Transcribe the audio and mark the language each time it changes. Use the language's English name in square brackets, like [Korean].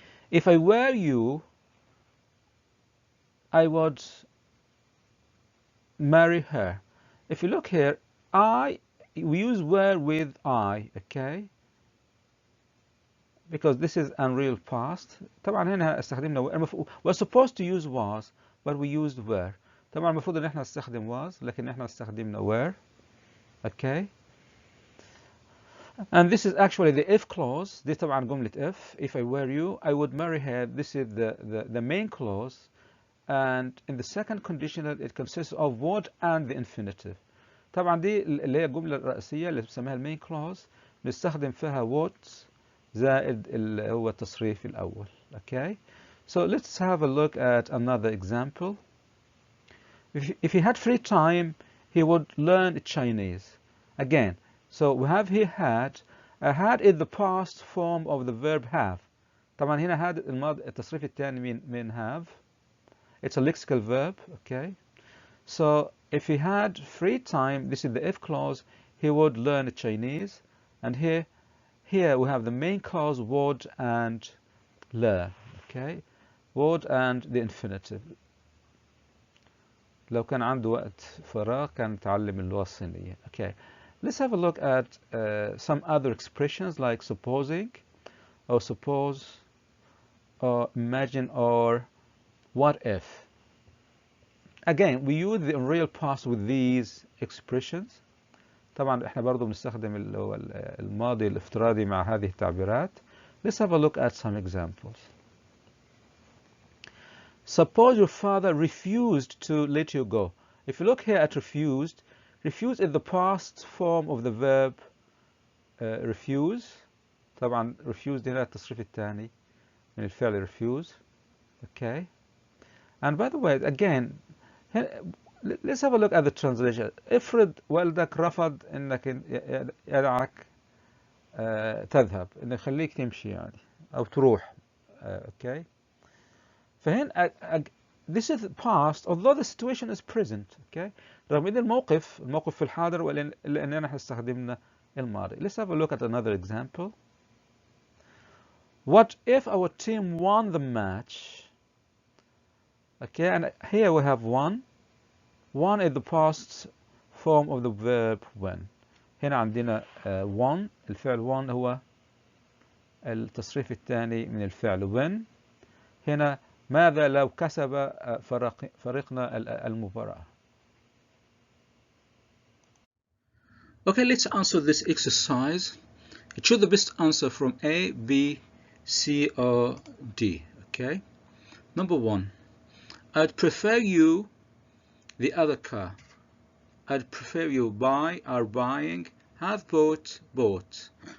[English] If I were you, I would marry her. If you look here, we use were with I, okay? Because this is unreal past. [Arabic] طبعا هنا استخدمنا [English] we're supposed to use was, but we used were. [Arabic] طبعا المفروض ان احنا نستخدم was، لكن احنا استخدمنا were, okay? [English] And this is actually the if clause. [Arabic] دي طبعا جملة [English] if I were you I would marry her. This is the main clause, and in the second conditional it consists of would and the infinitive. [Arabic] طبعا دي اللي هي الجملة الرئيسية اللي بنسميها المين clause، نستخدم فيها would زائد اللي هو التصريف الأول. [English] Okay, so let's have a look at another example. If he had free time he would learn Chinese. Again, so we have here had. Had is the past form of the verb have. [Arabic] طبعا هنا had التصريف الثاني من have. [English] It's a lexical verb, okay? So if he had free time, this is the if clause, he would learn Chinese. And here we have the main clause would and learn, okay? Would and the infinitive. [Arabic] لو كان عنده وقت فراغ كان يتعلم اللغة الصينية. [English] Okay. Let's have a look at some other expressions like supposing, or suppose, or imagine, or what if. Again, we use the unreal past with these expressions. [Arabic] طبعا احنا برضو بنستخدم اللي هو الماضي الافتراضي مع هذه التعبيرات. [English] Let's have a look at some examples. Suppose your father refused to let you go. If you look here at refused, refuse is the past form of the verb refuse. [Arabic] طبعا refused هنا التصريف الثاني من الفعل refuse. [English] Okay. And by the way, again, let's have a look at the translation. [Arabic] افرض والدك رفض انك يدعك تذهب، انه يخليك تمشي يعني او تروح. Okay. [English] فهنا this is past although the situation is present. Okay. [Arabic] رغم ان الموقف في الحاضر ولا اننا استخدمنا الماضي. [English] Let's have a look at another example. What if our team won the match? Okay, and here we have won. Won is the past form of the verb win. [Arabic] هنا عندنا won. الفعل won هو التصريف الثاني من الفعل win. هنا ماذا لو كسب فريقنا المباراة؟ [English] Okay, let's answer this exercise. Choose the best answer from A, B, C, or D. Okay. Number 1. I'd prefer you the other car. I'd prefer you buy, are buying, have bought, bought.